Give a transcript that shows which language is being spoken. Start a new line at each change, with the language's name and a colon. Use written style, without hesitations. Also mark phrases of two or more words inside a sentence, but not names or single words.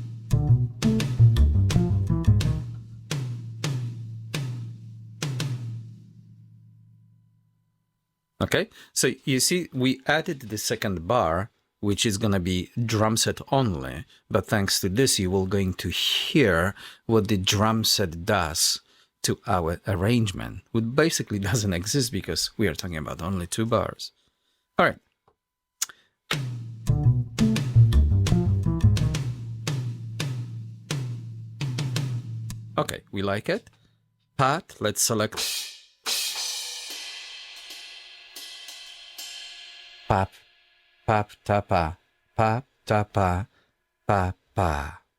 English: Okay, so you see we added the second bar, which is going to be drum set only, but thanks to this you will going to hear what the drum set does to our arrangement, which basically doesn't exist because we are talking about only 2 bars. All right. Okay, we like it. Pat, let's select pap, pap, tapa, pap, tapa, pap, pa.